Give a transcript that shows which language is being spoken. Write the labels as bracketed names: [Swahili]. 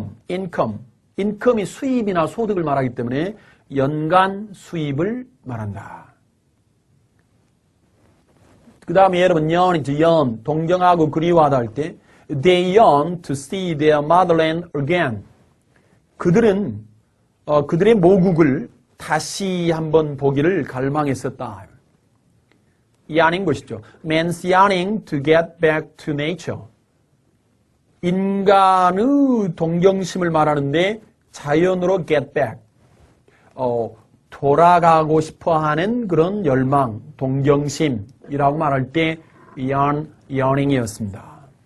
[Korean] income이 수입이나 소득을 말하기 때문에 연간 수입을 말한다. 그 다음에 여러분 yearn, 동경하고 그리워하다 할 때 [English] they yearn to see their motherland again. [Korean] 그들은 그들의 모국을 다시 한번 보기를 갈망했었다. yearning 것이죠. [English] Man's yearning to get back to nature. [Korean] 인간의 동경심을 말하는데 자연으로 [English] get back. [Korean] 돌아가고 싶어 하는 그런 열망, 동경심이라고 말할 때 yearning이었습니다.